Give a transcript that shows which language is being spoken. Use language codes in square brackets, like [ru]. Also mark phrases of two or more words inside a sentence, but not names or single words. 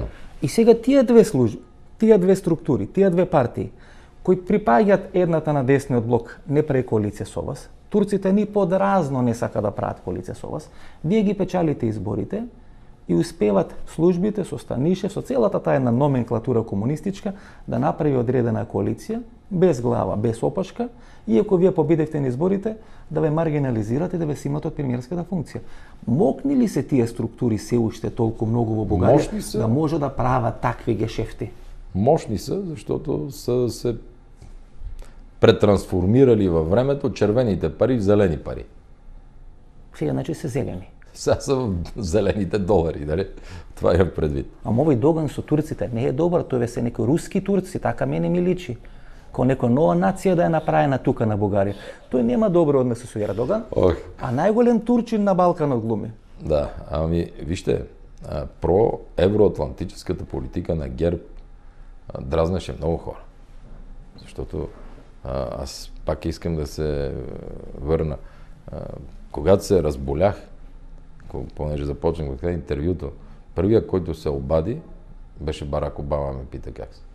[mk] И сега тие две служби, тие две структури, тие две партии, кои припаѓаат едната на десниот блок, не прави коалиција со вас, турците ни подразно не сака да прават коалиција со вас, вие ги печалите изборите и успеват службите со Станишев, со целата таа една номенклатура комунистичка, да направи одредена коалиција, без глава, без опашка, иако вие победевте на изборите, да ве маргинализират и да ве симат од премиерската функција. Мокни ли се тие структури се уште толку многу во Бугарија да може да прават такви гешефти? [bg] Мощни са, защото са се претрансформирали във времето червените пари в зелени пари. [mk] Сега, значи, се зелени. [bg] Сега са в зелените долари, дали? Това имам предвид. [mk] Ама овој доган со турците не е добар, тој ве се некои руски турци, така мене ми личи. Ко некоја нова нација да е направена тука на Бугарија. Тој нема добро односи со Ердоган, а најголем турчин на Балканот глуми. [bg] Да, ами вижте, проевроатлантическата политика на ГЕРБ дразнеше много хора. Защото Аз пак искам да се върна. Когато се разболях, понеже започнах да интервюто, първият, който се обади, беше Барак Обама, ме пита как се.